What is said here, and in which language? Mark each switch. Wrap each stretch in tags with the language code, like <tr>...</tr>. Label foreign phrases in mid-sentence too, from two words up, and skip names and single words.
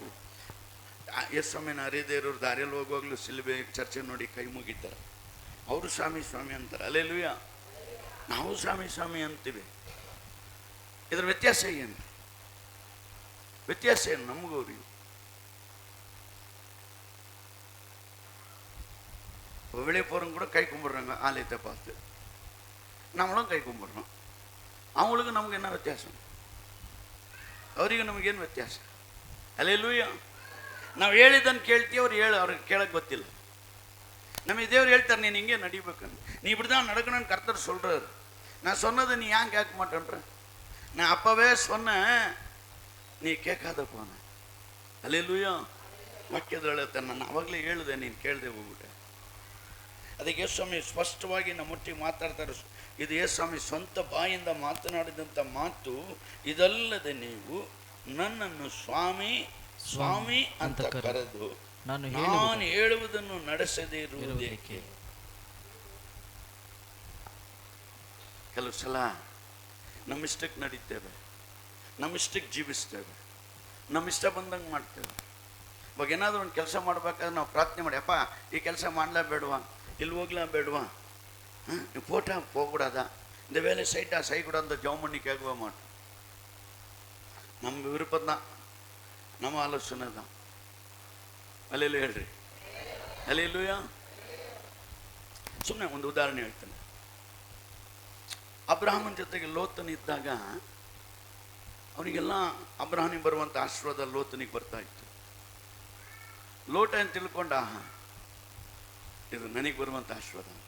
<kn>ಎಷ್ಟು ಸ್ವಾಮಿನ ಅರಿದೇ ಇರೋರು ದಾರಿಯಲ್ಲಿ ಹೋಗುವಾಗಲೂ ಸಿಲ್ಬೆ ಚರ್ಚೆ ನೋಡಿ ಕೈ ಮುಗಿತಾರೆ. ಅವರು ಸ್ವಾಮಿ ಸ್ವಾಮಿ ಅಂತಾರೆ. ಹಲ್ಲೆಲೂಯಾ. ನಾವು ಸ್ವಾಮಿ ಸ್ವಾಮಿ ಅಂತೀವಿ. ಇದ್ರ ವ್ಯತ್ಯಾಸ ಏನು? ವ್ಯತ್ಯಾಸ ಏನು ನಮಗವ್ರಿಗೆ?</kn> <ta>வெளியே போகிறவங்க கூட கை கும்பிட்றாங்க, ஆலயத்தை பார்த்து. நம்மளும் கை கும்பிட்றோம். அவங்களுக்கு நமக்கு என்ன ವ್ಯತ್ಯಾಸ?</ta> <kn>ಅವರಿಗೆ ನಮಗೇನು ವ್ಯತ್ಯಾಸ? ಹಲ್ಲೆಲೂಯಾ. ನಾವು ಹೇಳಿದ್ದನ್ನು ಕೇಳ್ತೀವಿ, ಅವ್ರಿಗೆ ಕೇಳಕ್ಕೆ ಗೊತ್ತಿಲ್ಲ. ನಮಗೆ ದೇವ್ರು ಹೇಳ್ತಾರೆ ನೀನು ಹಿಂಗೆ ನಡಿಬೇಕಂತ.</kn> <ta>நீ இப்படி தான் நடக்கணும்னு கர்த்தர் சொல்கிறார். நான் சொன்னதை நீ ஏன் கேட்க மாட்டேன்ற? நான் அப்பவே சொன்னேன், நீ கேட்காத போன.</ta> <kn>ಹಲ್ಲೆಲೂಯಾ. ವಾಕ್ಯದಲ್ಲಿ ಹೇಳ್ತಾನೆ, ನಾನು ಅವಾಗಲೇ ಹೇಳಿದೆ, ನೀನು ಕೇಳದೆ ಹೋಗ್ಬಿಟ್ಟೆ. ಅದಕ್ಕೆ ಯೇಸುಸ್ವಾಮಿ ಸ್ಪಷ್ಟವಾಗಿ ನಮ್ಮೊಟ್ಟಿಗೆ ಮಾತಾಡ್ತಾರೆ. ಇದು ಯೇಸುಸ್ವಾಮಿ ಸ್ವಂತ ಬಾಯಿಂದ ಮಾತನಾಡಿದಂಥ ಮಾತು. ಇದಲ್ಲದೆ ನೀವು ನನ್ನನ್ನು ಸ್ವಾಮಿ ಸ್ವಾಮಿ ಅಂತ ಕರೆದು ನಾನು ಹೇಳುವುದನ್ನು ನಡೆಸದೇ ಇರುವುದೇಕೆ? ಕೆಲವು ಸಲ ನಮ್ಮಿಷ್ಟಕ್ಕೆ ನಡೀತೇವೆ, ನಮ್ಮಿಷ್ಟಕ್ಕೆ ಜೀವಿಸ್ತೇವೆ, ನಮ್ಮಿಷ್ಟ ಬಂದಂಗೆ ಮಾಡ್ತೇವೆ. ಇವಾಗ ಏನಾದರೂ ಒಂದು ಕೆಲಸ ಮಾಡ್ಬೇಕಾದ್ರೆ ನಾವು ಪ್ರಾರ್ಥನೆ ಮಾಡಿ, ಅಪ್ಪ ಈ ಕೆಲಸ ಮಾಡಲೇಬೇಡವಾ, ಇಲ್ಲಿ ಹೋಗ್ಲಾ ಬೇಡವಾ,</kn> <ta>போட்டா போகக்கூடாதா, இந்த வேலை சைட்டா செய்யக்கூடாது, ஜெபம் பண்ணி கேட்கவே மாட்டோம். நம்ம விருப்பம்தான், நம்ம ஆலோசனை தான்.</ta> <kn>ಹಲ್ಲೆಲೂಯಾ ಹೇಳ್ರಿ, ಹಲ್ಲೆಲೂಯಾ. ಸುಮ್ಮನೆ ಒಂದು ಉದಾಹರಣೆ ಹೇಳ್ತೇನೆ. ಅಬ್ರಹಾಮನ ಜೊತೆಗೆ ಲೋತನ ಇದ್ದಾಗ ಅವನಿಗೆಲ್ಲ ಅಬ್ರಹಾಮಿಗೆ ಬರುವಂಥ ಆಶೀರ್ವಾದ ಲೋತನಿಗೆ ಬರ್ತಾ ಇತ್ತು. ಲೋಟ ಅಂತ ತಿಳ್ಕೊಂಡ, ಇದು ನನಗೆ ಬರುವಂಥ ಆಶೀರ್ವಾದ ಅಂತ.</kn>